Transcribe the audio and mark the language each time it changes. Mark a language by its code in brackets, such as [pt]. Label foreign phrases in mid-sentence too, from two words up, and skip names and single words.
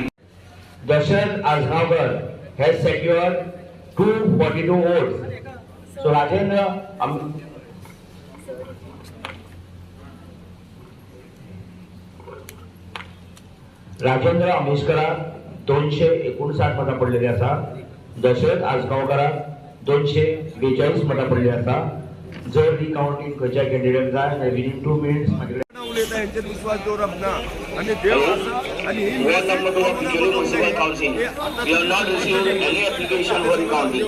[en] Dasharat Asgarkar has secured 242 votes. [kok] So राजेंद्र अमेशकराक 259 मतां पडलेली आसा. दशरथ आसगांवकाराक 242 मतां पडलेली आसा. जर रिकाउंटिंग खंयच्या कॅन्डिडेट जाय [en] within 2 minutes [kok] उलयता हेंचेर विश्वास दवरप ना आनी देव आसा आनी ही [en] We have not received any application for recounting.